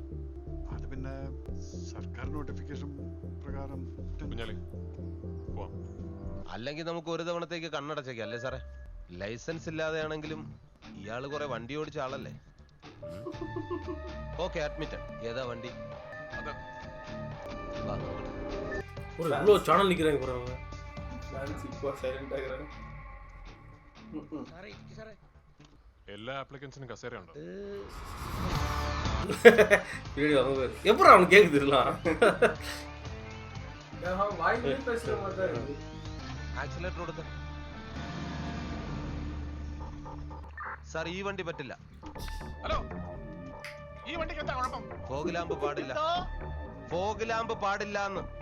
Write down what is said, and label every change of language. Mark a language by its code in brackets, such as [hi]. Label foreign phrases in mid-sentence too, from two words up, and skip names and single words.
[ml] അത് പിന്നെ സർക്കാർ നോട്ടിഫിക്കേഷൻ പ്രകാരം. അല്ലെങ്കിൽ നമുക്ക് ഒരു തവണത്തേക്ക് കണ്ണടച്ചേക്കാം അല്ലേ സാറേ? ലൈസൻസ് ഇല്ലാതെയാണെങ്കിലും ഇയാള് കുറെ വണ്ടി ഓടിച്ച ആളല്ലേ? [en] Okay, admitted. [ml] ഏതാ വണ്ടി? [ta] சேனல் நிக்கிறாங்க போறாங்க. [ml] എല്ലാ ആപ്ലിക്കൻസിനും കസേര ഉണ്ടോ? [ta] எப்பறம் அவனுக்கு கேக்குது இதெல்லாம்? [ml] ആക്സിലേറ്റർ കൊടുത്ത സാർ, ഈ വണ്ടി പറ്റില്ല. ഹലോ, ഈ വണ്ടിക്ക് എന്താ കുഴപ്പം? [en] fog lamp [ml] പാടില്ല. [en] fog lamp [ml] പാടില്ല.